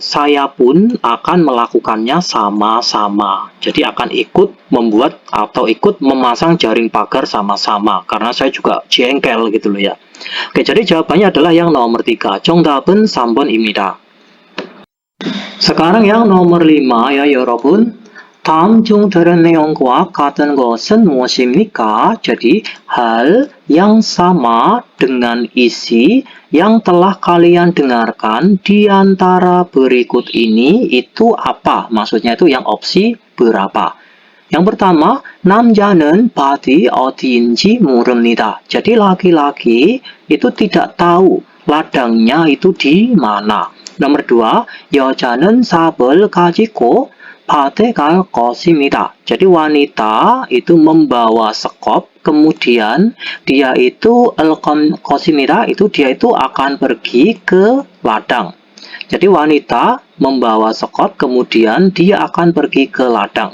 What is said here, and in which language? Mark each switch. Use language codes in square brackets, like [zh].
[id] Saya pun akan melakukannya sama-sama. Jadi akan ikut membuat atau ikut memasang jaring pagar sama-sama. Karena saya juga jengkel gitu loh ya. Oke, jadi jawabannya adalah yang nomor 3. [ko] 정답은 3번입니다. [id] Sekarang yang nomor 5 ya [ko] 여러분. 다음 중 들은 내용과 같은 것은 무엇입니까? [id] Jadi hal yang sama dengan isi yang telah kalian dengarkan di antara berikut ini itu apa? Maksudnya itu yang opsi berapa? Yang pertama, [ko] 남자는 밭이 어디인지 모릅니다. [id] Jadi laki-laki itu tidak tahu ladangnya itu di mana. Nomor 2, [ko] 여자는 삽을 가지고 밭에 갈 것입니다. [id] Jadi wanita itu membawa sekop, kemudian dia itu [ko] 것입니다, [id] itu dia itu akan pergi ke ladang. Jadi wanita membawa sekop, kemudian dia akan pergi ke ladang.